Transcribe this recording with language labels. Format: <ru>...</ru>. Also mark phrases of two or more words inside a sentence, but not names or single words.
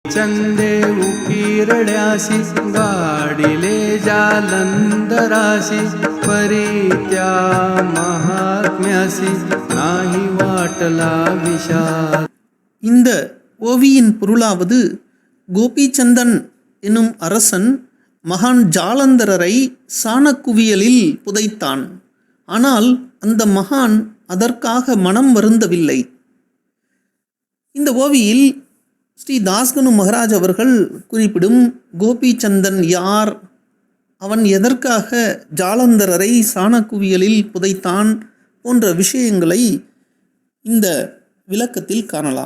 <mr>चंदे उकिरड्यासी गाडिले जालंधरासी परी त्या महात्म्यासी नाही वाटला विषाद.</mr> <ta>இந்த ஓவியின் பொருளாவது, கோபிச்சந்தன் எனும் அரசன் மகான் ஜாலந்தரரை சாணக்குவியலில் புதைத்தான். ஆனால் அந்த மகான் அதற்காக மனம் வருந்தவில்லை. இந்த ஓவியில் ஸ்ரீ தாஸ்கனு மகாராஜ் அவர்கள் குறிப்பிடும் கோபிச்சந்தன் யார், அவன் எதற்காக ஜாலந்தரரை சாணக்குவியலில் புதைத்தான் போன்ற விஷயங்களை இந்த விளக்கத்தில் காணலாம்.</ta>